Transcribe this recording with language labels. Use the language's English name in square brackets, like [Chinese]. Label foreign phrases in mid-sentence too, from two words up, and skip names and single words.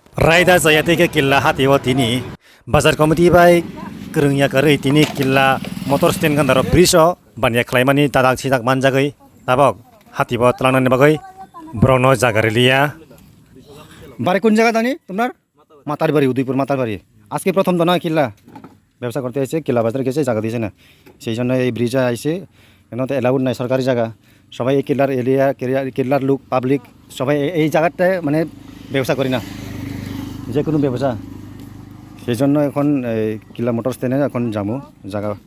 [Kok Borok] Raida saya teke killa hati wa tini bazar komiti bai kerengnya kere tini killa [English] motor stand [Kok Borok] kan daro briso banyak klaimani tadak sidak manjagai tabok hati wa telanan bagai brono jagarelia [Bangla] বাড়ি কোন জায়গা জানি তোমার মাতার বাড়ি উদয়পুর মাতার বাড়ি আজকে প্রথম তো না কিল্লা ব্যবসা করতে এসে কিল্লা বাজার গেছে জায়গা দিয়েছে না সেই জন্য এই ব্রিজে আইসে কেন তো এলাউড নাই সরকারি জায়গা সবাই এই কিল্লার এরিয়া কিল্লার লোক পাবলিক সবাই এই জায়গাটায় মানে ব্যবসা করি না যে কোনো ব্যবসা সেই জন্য এখন এই কিল্লা [English] motor stand [Bangla] এখন যাবো জায়গা